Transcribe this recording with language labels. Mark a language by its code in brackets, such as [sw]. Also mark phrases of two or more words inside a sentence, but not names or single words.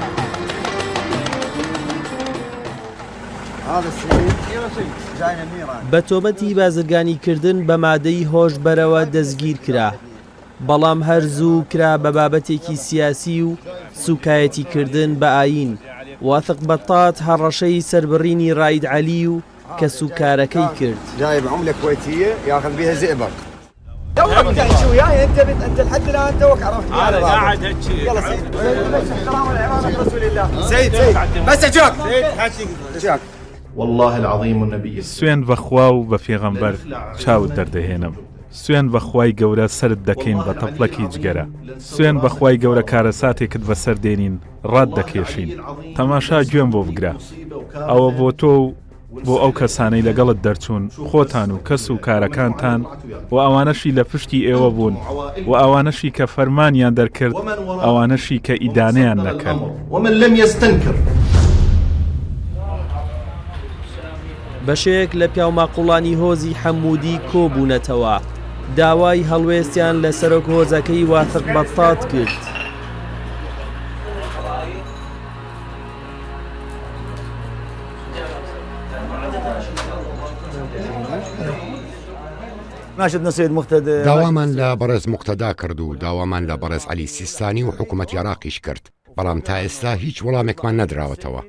[ckb] بە تۆمەتی بازرگانیکردن بە مادەی هۆشبەرەوە دەستگیر کرا، بەڵام هەرزوو کرا بە بابەتێکی سیاسی و سوکایەتیکردن بە ئاین. واثق بەطات هەڕەشەی سەربڕینی ڕائید عەلی و کە سوکارەکەی کرد. [ar] جايب عملة كويتية ياخذ بها زئبق. توك تحكي وياي انت لحد الان توك عرفت. انا قاعد هيك. يلا سيد. احترام العراق رسول الله. سيد بس اجاك. اجاك. والله العظيم النبي [ckb] سوێن بەخوا و بە پێغەمبەر چاوت دەردەهێنم. سوێن بەخوای گەورە سرت دەکەین بە تەپڵەکی جگەرە. سوێن بەخوای گەورە کارەساتێکت بەسەر دێنین ڕات دەکێشین. تەماشا گوێم بۆ بگرە. ئەوە بۆ تۆ و بۆ ئەو کەسانەی لەگەڵت دەرچوون، خۆتان و کەس و کارەکانتان و ئەوانەشی لە پشتی ئێوە بوون و ئەوانەشی کە فەرمانیان دەرکرد، ئەوانەشی کە ئیدانەیان نەکرد. [ar] ومن لم يستنكر. [ckb] بەشێک لە پیاوماقوڵانی هۆزی حەموودی کۆبوونەتەوە، داوای هەڵوێستیان لە سەرۆک هۆزەکەی واثق بەطات کرد. داوامان لە بەڕێز موقتەدا کرد و داوامان لە بەڕێز عەلی سیستانی و حکوومەتی عێراقیش کرد، بەڵام تا ئێستا هیچ وەڵامێکمان نەدراوەتەوە.